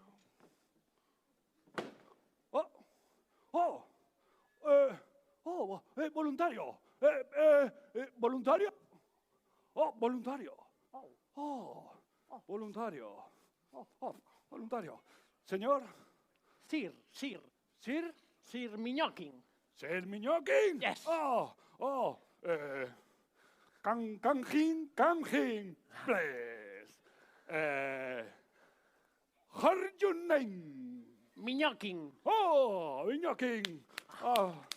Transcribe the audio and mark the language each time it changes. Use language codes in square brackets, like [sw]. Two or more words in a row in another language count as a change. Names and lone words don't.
[es] Voluntario. Voluntario. Voluntario. Voluntario. Voluntario. Señor. [en] Sir Miñoquín. Sir Miñoquín. Yes. Kanjin, please. Her your name. Miñoquín. Oh, Miñoquín. Oh.